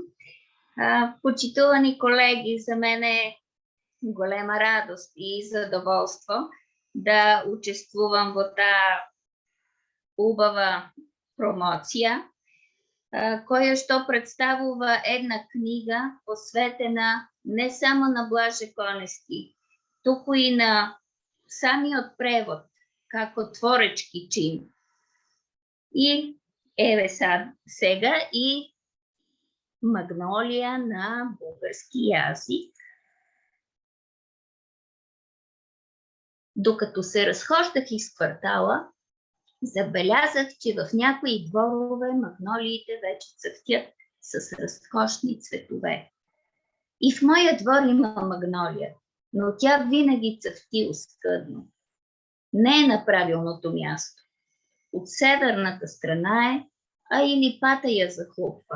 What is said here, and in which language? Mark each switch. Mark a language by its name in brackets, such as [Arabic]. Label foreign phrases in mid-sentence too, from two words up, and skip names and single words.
[Macedonian] Почитувани колеги, за мен е голема радост и задоволство да учествувам во таа убава промоција, која што представува една книга посветена не само на Блаже Конески, туку и на самиот превод, како творечки чин. И еве сега и Магнолија на бугарски јазик. [Bulgarian] Докато се разхождах из квартала, забелязах, че в някои дворове магнолиите вече цъфтят с разкошни цветове. И в моя двор има магнолия, но тя винаги цъфти оскъдно. Не е на правилното място. От северната страна е, а и липата я захлупва.